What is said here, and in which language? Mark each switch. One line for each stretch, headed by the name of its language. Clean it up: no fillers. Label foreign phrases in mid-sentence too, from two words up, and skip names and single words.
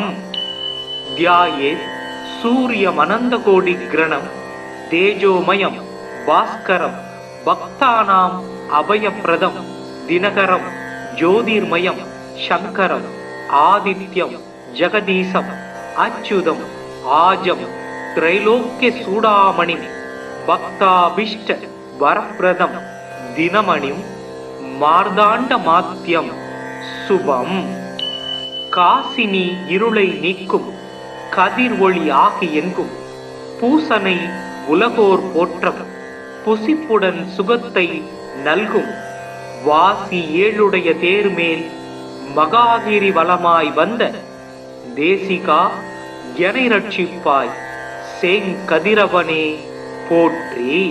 Sanskrit: ध्यायेत् सूर्यमनन्तकोटिग्रणं तेजोमयं भास्करं भक्तानाम् अभयप्रदं दिनकरं ज्योतिर्मयं शङ्करं आदित्यं जगदीशम् अच्युतम् आजं त्रैलोक्यचूडामणिं भक्ताभीष्ट वरप्रदं दिनमणिं मार्ताण्डमात्यं शुभम्।
Tamil: காசினி இருளை நீக்கும் கதிர் ஒளி ஆகி எங்கும் பூசனை உலகோர் போற்றம் புசிப்புடன் சுகத்தை நல்கும் வாசி ஏழுடைய தேர்மேல் மகாகிரி வளமாய் வந்த தேசிகா எனை ரட்சிப்பாய் செங்கதிரவனே போற்றி.